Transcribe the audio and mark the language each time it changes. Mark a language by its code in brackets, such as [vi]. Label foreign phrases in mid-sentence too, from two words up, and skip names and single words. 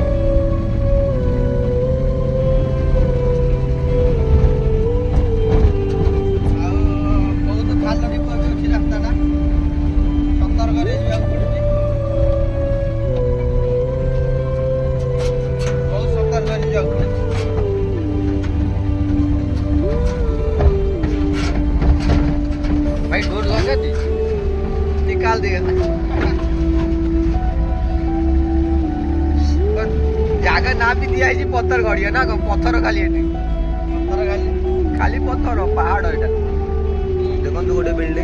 [or] ଆଉ ବହୁତ ଖାଲ ଢିପ ବି ଅଛି ରାସ୍ତାଟା ସତର୍କରେ ଯିବାକୁ ପଡୁଛି। ବହୁତ ସତର୍କରେ ଯିବାକୁ ପଡୁଛି। [hi] भाई डोर लगा दी निकाल देगा [or] ଜାଗା ନା ବି ଦିଆ ହେଇଛି ପଥର ଗଡିଆ ନା କଣ? ପଥର ଖାଲି ଏଠି ଖାଲି ପଥର ପାହାଡ ଏଇଟା। ଦେଖନ୍ତୁ ଗୋଟେ ବିଲ୍ଡିଂ